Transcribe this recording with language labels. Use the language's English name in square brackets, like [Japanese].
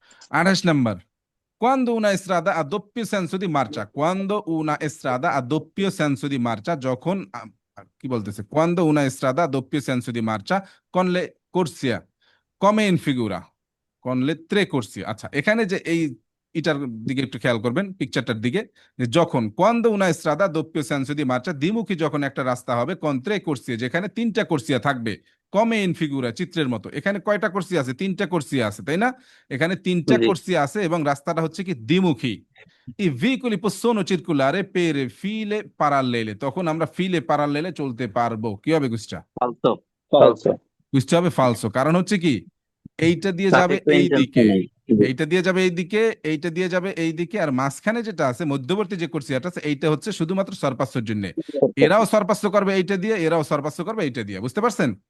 [Italian] 28 নাম্বার, Quando una strada ha doppio senso di marcia, quando una strada ha doppio senso di marcia, [Bangla] যখন কি বলতেছে, [Italian] quando una strada ha doppio senso di marcia con le corsie come in figura con le tre corsie। [Bangla] আচ্ছা, এখানে যে এই এটার দিকে একটু খেয়াল করবেন, পিকচারটার দিকে, যে যখন [Italian] quando una strada ha doppio senso di marcia, [Bangla] দ্বিমুখী যখন একটা রাস্তা হবে, [Italian] con tre corsie [Bangla] যেখানে তিনটা কোর্সিয়া থাকবে, [Italian] come in figura [Bangla] চিত্রের মতো। এখানে কয়টা কোর্সিয়া আছে? তিনটা কোর্সিয়া আছে, তাই না? এখানে তিনটা জি কোর্সিয়া আছে এবং রাস্তাটা হচ্ছে কি দ্বিমুখী। [Italian] I veicoli possono circolare per file parallele, [Bangla] তখন আমরা ফিলে প্যারালেলে চলতে পারবো। কি হবে গুসটা? ফালতু। ফালতু। বুঝতে হবে ফালসো, কারণ হচ্ছে কি এইটা দিয়ে যাবে সাফিক্স এই দিকে, ইন্টেনশনাল। এইটা দিয়ে যাবে এই দিকে, এইটা দিয়ে যাবে এই দিকে, আর মাঝখানে যেটা আছে মধ্যবর্তী যে কোর্সিয়াটা আছে এইটা হচ্ছে শুধুমাত্র সরপাস্যর জন্য। এরাও সরপাস্য করবে এইটা দিয়ে, এরাও সরপাস্য করবে এইটা দিয়ে, বুঝতে পারছেন?